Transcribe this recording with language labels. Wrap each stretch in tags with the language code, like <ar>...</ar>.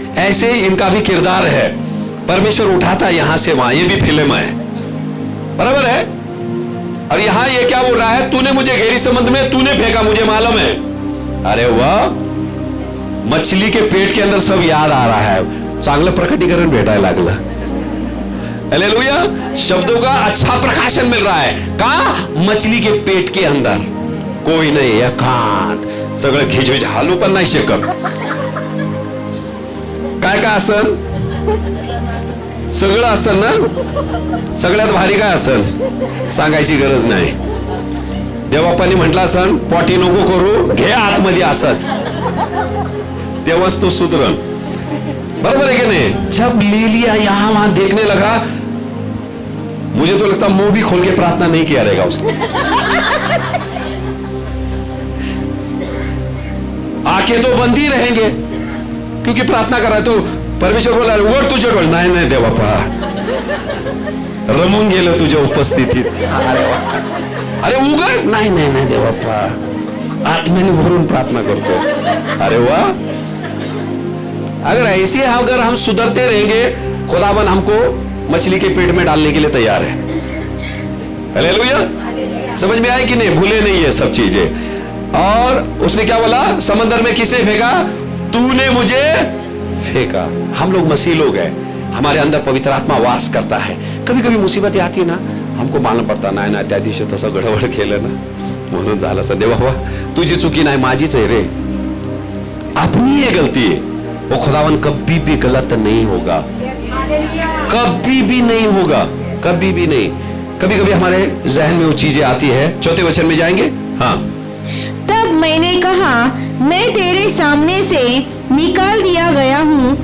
<hi>ऐसे इनका भी किरदार है. परमेश्वर उठाता यहां से वहां, ये भी फिल्म है. बराबर है. और यहां ये क्या बोल रहा है, तूने मुझे गहरी समुद्र में तूने फेंका, मुझे मालूम है. अरे वाह, मछली के पेट के अंदर सब याद आ रहा है.</hi> <mr>चांगलं प्रकटीकरण भेटायला लागलं. हालेलुया.</mr> <hi>शब्दों का अच्छा प्रकाशन मिल रहा है. कहां, मछली के पेट के अंदर.</hi> <mr>कोई नाही, एकांत, सगळं घिजविज, हालू पण नाही शकत. काय काय असन, सगळं असन ना. सगळ्यात भारी काय असन सांगायची गरज नाही. देवबापांनी म्हटलं असन, पॉटी नको करू, घे आतमध्ये असंच, तेव्हाच तो सुधरण.</mr> <hi>बरोबर है कि नहीं. जब ले लिया यहां वहां देखने लगा, मुझे तो लगता मुंह भी खोल के प्रार्थना नहीं किया रहेगा उसने. आंखें तो बंद ही रहेंगे, क्योंकि प्रार्थना कर रहा है. तो परमेश्वर बोला,</hi> <mr>उघड तुझे डोळे. नाही नाही देवबापा, रमून गेलं तुझ्या उपस्थितीत. अरे उघड. नाही नाही नाही देवबापा, आत्म्याने भरून प्रार्थना करतो. अरे वाह.</mr> <hi>अगर हम सुधरते रहेंगे, खुदावन हमको मछली के पेट में डालने के लिए तैयार है. हालेलुया. समझ में आए कि नहीं. भूले नहीं ये सब चीजें. और उसने क्या बोला, समंदर में किसने फेंका, तूने मुझे फेंका. हम लोग मसीह लोग हैं, हमारे अंदर पवित्र आत्मा वास करता है. कभी कभी मुसीबतें आती है ना, हमको मालूम पडता,</hi> <mr>नाही ना त्या दिवशी तसं गडबड केलं ना, म्हणून झालं. सध्या बाबा तुझी चुकी नाही, माझीच आहे रे,</mr> <hi>अपनी ये गलती है. वो खुदावन कभी भी गलत नहीं होगा, कभी भी नहीं होगा, कभी भी नहीं. कभी कभी हमारे जहन में वो चीजें आती है. 4 वचन में जाएंगे. हाँ. तब मैंने कहा, मैं तेरे सामने से निकाल दिया गया हूँ.</hi>